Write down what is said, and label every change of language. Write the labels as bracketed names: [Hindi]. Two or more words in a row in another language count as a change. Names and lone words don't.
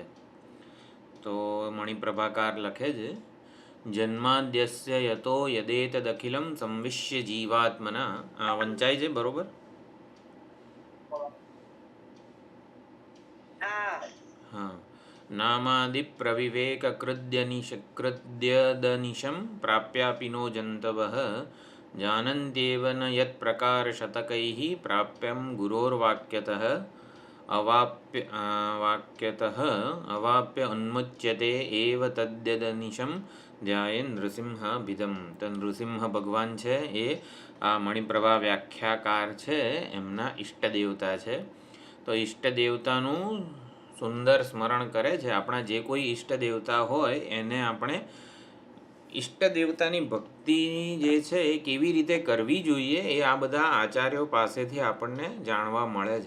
[Gujarati] તો મણિપ્રભાકાર લખે છે [Sanskrit] જન્માદ્યસ્ય યતો યદેતદખિલમ સંવિશ્ય જીવાત્મના. [Gujarati] વંચાય છે બરોબર? હા. [Sanskrit] નામાદિ પ્રવિવેક કૃદ્યદનિશમ પ્રાપ્યાપિનો જંતવઃ जानन्त्येव न यत्प्रकारशतकैः प्राप्यं गुरोर्वाक्यतः अवाप्य उन्मुच्यते एव तद्यदनिशं ધ્યાયે નૃસિંહાભિધમ. [Gujarati] તો નૃસિંહ ભગવાન છે એ આ મણિપ્રભા વ્યાખ્યાકાર છે એમના ઈષ્ટ દેવતા છે. તો ઈષ્ટ દેવતાનું સુંદર સ્મરણ કરે છે. આપણા જે કોઈ ઈષ્ટ દેવતા હોય એને આપણે ઈષ્ટ દેવતાની ભક્તિ જે છે એ કેવી રીતે કરવી જોઈએ એ આ બધા આચાર્યો પાસેથી આપણને જાણવા મળે છે.